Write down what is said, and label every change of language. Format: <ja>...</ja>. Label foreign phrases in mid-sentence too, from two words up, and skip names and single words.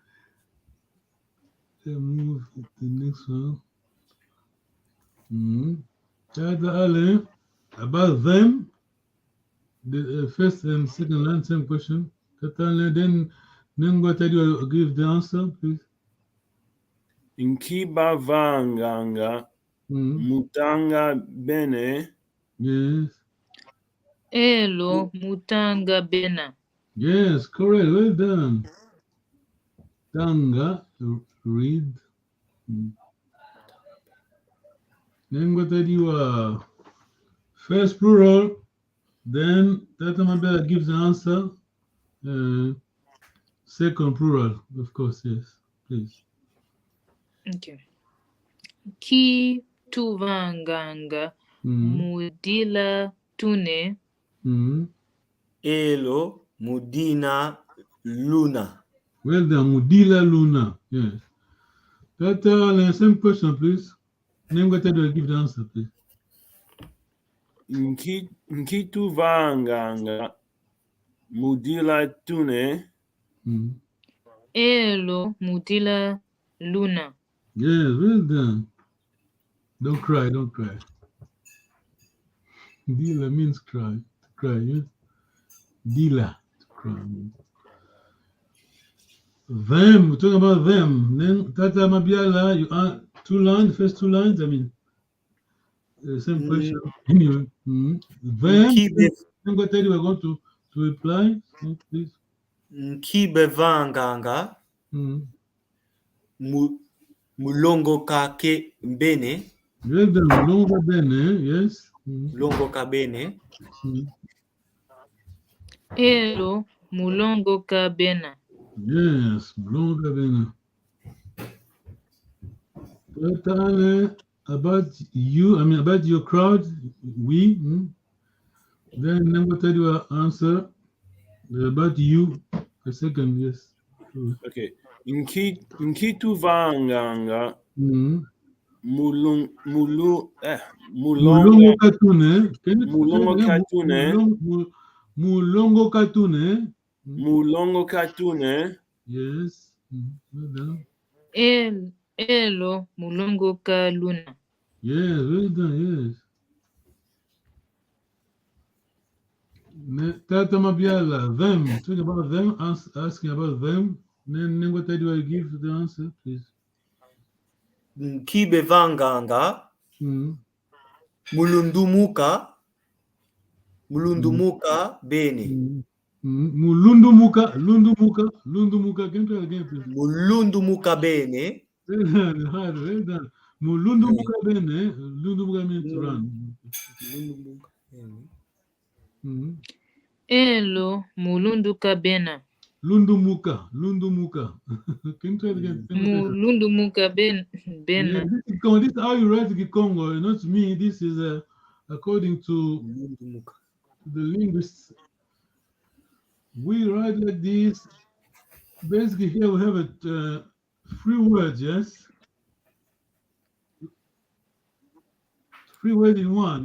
<en>Move to the next one. About them, the first and second line, same question. Then Nengotedio give the answer, please.</en> <kg>Nkibavanganga Mutanga Bene.</kg> <en>Yes.</en> <kg>Elo mutanga bena.</kg> <en>Yes, correct. Well done. Tanga, read. Then what did you first plural, then Tata Mabela gives the answer. Second plural, of course, yes. Please. Okay.</en> <kg>Ki tuvanganga mudila tune. Elo mudina luna.</kg> <en>Well done,</en> <kg>Mudila Luna.</kg> <en>Yes. Tata, same question, please. Name what I give the answer, please.</en> <kg>Nkitu vanganga mudila tune. Elo mudila luna.</kg> <en>Yes, well done. Don't cry, don't cry. Dila means cry. To cry, yes? Dila, to cry. Them, we're talking about them. Then Tata Mabiala, you are first two lines, I mean, same question. Anyway, them, I'm going to tell you, we're going to reply, so please.</en> <kg>Nkibe vanganga mulongo kake mbene.</kg> <en>Well done,</en> <kg>mulongo bene, yes. Mulongo kabene. Elo mulongo kabena. Yes, mulongo bene.</kg> <en>Tata, about you, I mean about your crowd, we. Then I'm going to tell you an answer about you. A second, yes. Okay.</en> <kg>Nkitu vanganga mulongo katune. Mulongo katune. Mulongo katune. Mulongo katune.</kg> <en>Yes. Well done.</en> <kg>Elo mulongo ka luna.</kg> <en>Yes, well done, yes. Tata Mabiala, them. Talking about them, asking about them. Then what do I give the answer, please?</en> <kg>Nkibe vanganga mulundumuka bene. Mulundumuka.</kg> <en>Can you try again, please?</en> <kg>Mulundumuka bene.</kg> <en>Hard, well done.</en> <kg>Mulundumuka bene.</kg> <en>Lundumuka means run.</en> <kg>Elo mulunduka bena. Lundumuka.</kg> <en>Can you try again?</en> <kg>Mulundumuka bena.</kg> <en>Yeah, this is how you write Kikongo, not me. This is according to the linguists. We write like this. Basically, here we have it 3 words, yes? 3 words in one.</en>